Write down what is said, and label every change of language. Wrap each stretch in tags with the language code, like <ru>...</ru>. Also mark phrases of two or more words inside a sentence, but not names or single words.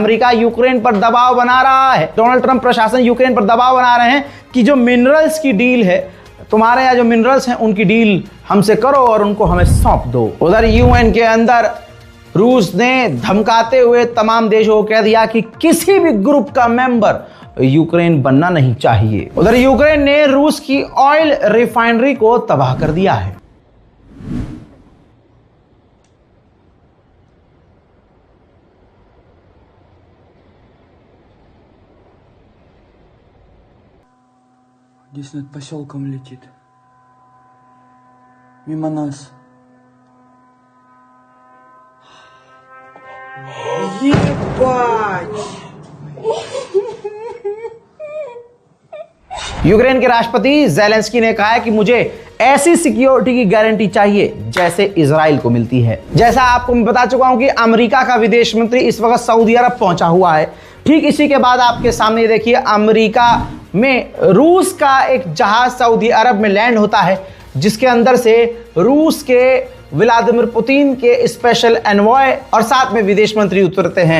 <hi>अमेरिका यूक्रेन पर दबाव बना रहा है। डोनाल्ड ट्रंप प्रशासन यूक्रेन पर दबाव बना रहे हैं कि जो मिनरल्स की डील है, तुम्हारे यहाँ जो मिनरल्स हैं उनकी डील हमसे करो और उनको हमें सौंप दो। उधर यूएन के अंदर रूस ने धमकाते हुए तमाम देशों को कह दिया कि किसी भी ग्रुप का मेंबर यूक्रेन बनना नहीं चाहिए। उधर यूक्रेन ने रूस की</hi> <en>oil refinery</en> <hi>को तबाह कर दिया है।</hi> <ru>Здесь над поселком летит. Мимо нас. Ебать!</ru> <hi>यूक्रेन के राष्ट्रपति ज़ेलेंस्की ने कहा है कि मुझे ऐसी सिक्योरिटी की गारंटी चाहिए जैसे इजराइल को मिलती है। जैसा आपको मैं बता चुका हूं कि अमेरिका का विदेश मंत्री इस वक्त सऊदी अरब पहुंचा हुआ है। ठीक इसी के बाद आपके सामने देखिए अमेरिका में रूस का एक जहाज सऊदी अरब में लैंड होता है, जिसके अंदर से रूस के व्लादिमीर पुतिन के</hi> <en>special envoy</en> <hi>और साथ में विदेश मंत्री उतरते हैं।</hi>